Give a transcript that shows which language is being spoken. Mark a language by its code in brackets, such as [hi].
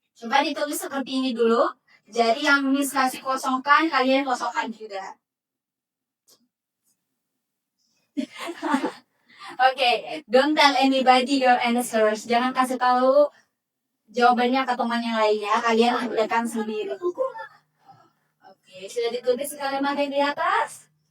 [id] Coba ditulis seperti ini dulu. Jadi yang Miss kasih kosongkan, kalian kosongkan juga. [en] Okay, don't tell anybody your answers. [id] Jangan kasih tahu jawabannya ke teman yang lainnya. Kalian kerjakan sendiri. Oke, sudah ditulis kalimat yang di atas.